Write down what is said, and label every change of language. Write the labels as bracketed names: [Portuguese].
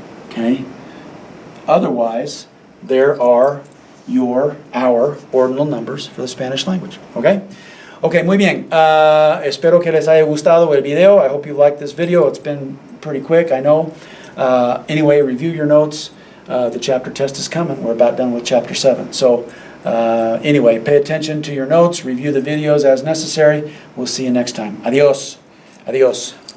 [English] Okay? Otherwise, there are our ordinal numbers for the Spanish language. Okay? Okay, [Spanish] muy bien. Espero que les haya gustado el video. [English] I hope you liked this video. It's been pretty quick, I know. Anyway, review your notes. The chapter test is coming. We're about done with chapter 7. So anyway, pay attention to your notes. Review the videos as necessary. We'll see you next time. Adios. Adios.